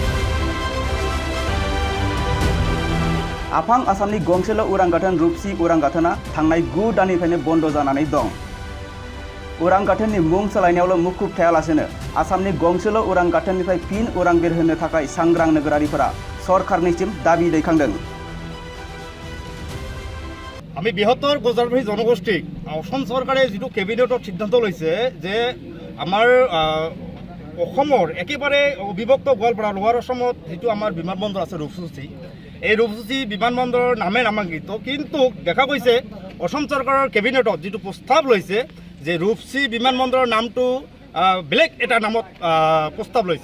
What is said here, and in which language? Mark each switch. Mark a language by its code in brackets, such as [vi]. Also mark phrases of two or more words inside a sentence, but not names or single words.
[brx] आफां आसामनि गंसेल' उरां गाथोन रुपसि उरां गाथोना थांनाय 9 दाननिफ्रायनो बन्द जानानै दं। उरां गाथोननि मुं सोलायनायावल' मुखुब थायालासेनो आसामनि गंसेल' उरां गाथोननिफ्राय फिन उरां बिरहोनो थाखाय सांग्रां नोगोरारिफोरा सरकारनिसिम दाबि दैखांदों। [as] আমি বৃহত্তৰ গজাৰবাহী জনগোষ্ঠীক অসম চৰকাৰে যিটো কেবিনেটত সিদ্ধান্ত লৈছে যে আমাৰ অসমৰ একেবাৰে অবিভক্ত গোৱালপাৰা লোৱাৰ অসমত যিটো আমাৰ বিমানবন্দৰ আছে ৰূপসী, এই ৰূপসী বিমানবন্দৰৰ নামে নামাঙ্কিত, কিন্তু দেখা গৈছে অসম চৰকাৰৰ কেবিনেটত যিটো প্ৰস্তাৱ লৈছে যে ৰূপসী বিমানবন্দৰৰ নামটো বেলেগ এটা নামত প্ৰস্তাৱ লৈছে।